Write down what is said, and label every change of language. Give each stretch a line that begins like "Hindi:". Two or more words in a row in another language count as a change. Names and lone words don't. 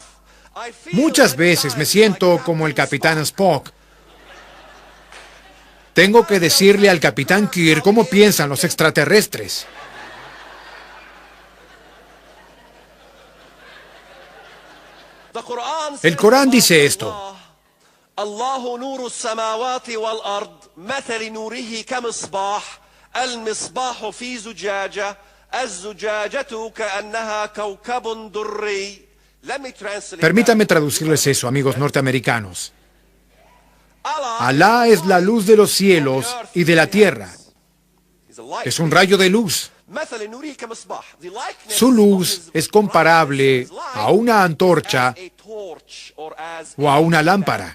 Spanish: Muchas veces me siento como el capitán Spock. Tengo que decirle al capitán Kirk cómo piensan los extraterrestres. El Corán dice esto.
Arabic: الله نور السماوات والأرض مثل نوره كمصباح المصباح في زجاجة الزجاجة كأنها كوكب دري.
Spanish: Permítanme traducirles eso, amigos norteamericanos. Alá es la luz de los cielos y de la tierra. Es un rayo de luz. Su luz es comparable a una antorcha o a una lámpara.